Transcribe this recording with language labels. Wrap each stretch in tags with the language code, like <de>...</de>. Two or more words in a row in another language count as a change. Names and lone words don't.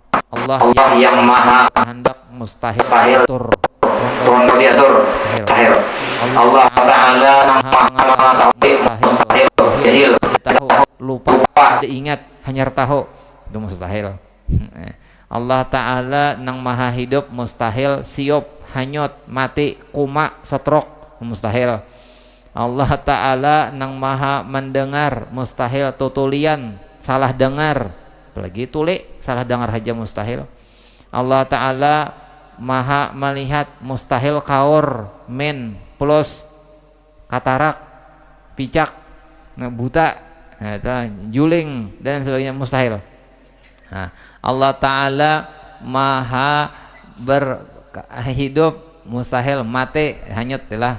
<id>Allah yang maha kehendak, mustahil turun diatur, mustahil. Allah Ta'ala maha mengetahui, mustahil jahil, tahu, lupa, tidak ingat, hanya tahu, itu mustahil.</id> <bjn>Allah Ta'ala nang maha hidup, mustahil siop, hanyut, mati, kuma, setrok, mustahil. Allah Ta'ala nang maha mendengar, mustahil tutulian, salah dengar, apalagi tuli, salah dengar aja mustahil.</bjn> <id>Allah Ta'ala maha melihat, mustahil kaur, men, plus, katarak, picak, buta, juling, dan sebagainya, mustahil. Nah, Allah Ta'ala maha berhidup, mustahil mati, hanyut lah.</id>